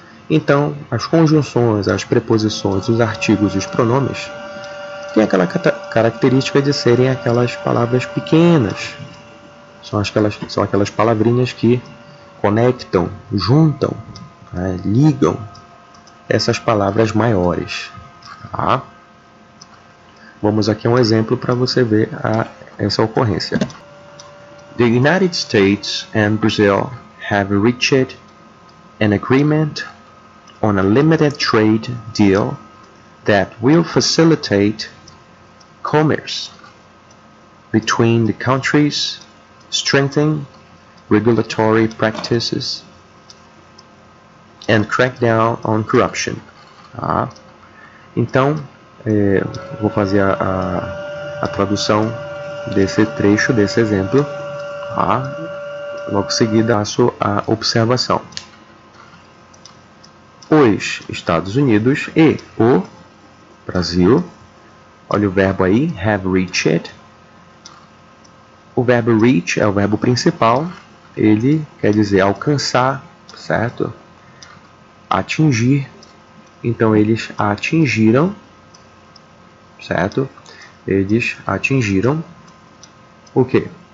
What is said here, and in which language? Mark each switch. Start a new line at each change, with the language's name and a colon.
Portuguese: Então, as conjunções, as preposições, os artigos e os pronomes têm aquela característica de serem aquelas palavras pequenas. São aquelas palavrinhas que conectam, juntam, ligam essas palavras maiores, tá? Vamos aqui a um exemplo para você ver essa ocorrência.
English: The United States and Brazil have reached an agreement on a limited trade deal that will facilitate commerce between the countries, strengthen regulatory practices, and crack down on corruption.
Portuguese: Tá? Então, vou fazer a tradução desse trecho, desse exemplo. Tá? logo seguida faço a observação. Os Estados Unidos e o Brasil. Olha o verbo aí, have reached. O verbo reach é o verbo principal. Ele quer dizer alcançar, certo? Atingir. Então, eles atingiram, certo? Eles atingiram o quê?